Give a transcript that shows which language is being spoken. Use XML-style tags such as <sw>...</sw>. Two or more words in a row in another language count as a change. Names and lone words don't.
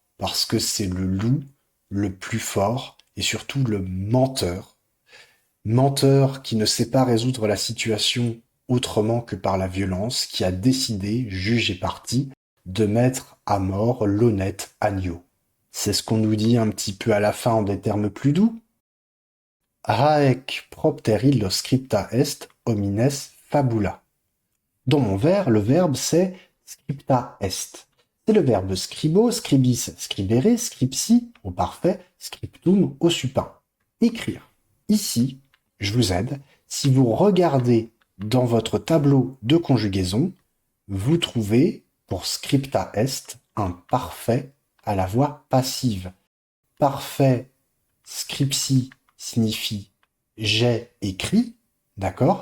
<fr>Parce que c'est le loup le plus fort et surtout le menteur. Menteur qui ne sait pas résoudre la situation autrement que par la violence, qui a décidé, juge et partie, de mettre à mort l'honnête agneau. C'est ce qu'on nous dit un petit peu à la fin en des termes plus doux.</fr> <la>Haec propter illo scripta est homines fabula.</la> <fr>Dans mon vers, le verbe c'est</fr> <la>scripta est.</la> <fr>C'est le verbe</fr> <la>scribo, scribis, scribere, scripsi</la> <fr>au parfait, scriptum au supin. Écrire. Ici, je vous aide. Si vous regardez dans votre tableau de conjugaison, vous trouvez pour</fr> <la>scripta est</la> <fr>un parfait à la voix passive. Parfait scripsi signifie j'ai écrit, d'accord?</fr>